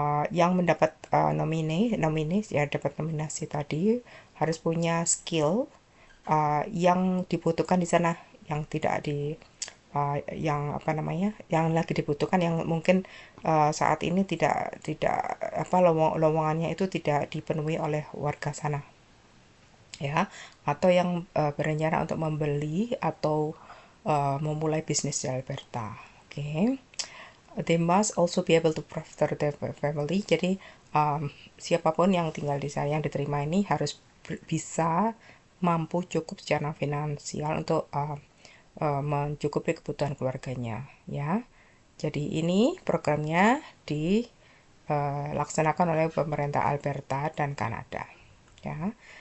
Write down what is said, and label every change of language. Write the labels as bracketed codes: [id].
[id] Yang mendapat nomini ya, dapat nominasi tadi harus punya skill yang dibutuhkan di sana, yang tidak di yang apa namanya, yang lagi dibutuhkan, yang mungkin saat ini tidak apa, lowongannya itu tidak dipenuhi oleh warga sana ya, atau yang berencana untuk membeli atau memulai bisnis di Alberta. Oke. [en] They must also be able to provide their family. [id] Jadi siapapun yang tinggal di sana yang diterima ini harus bisa mampu cukup secara finansial untuk mencukupi kebutuhan keluarganya ya. Jadi ini programnya dilaksanakan oleh pemerintah Alberta dan Kanada ya.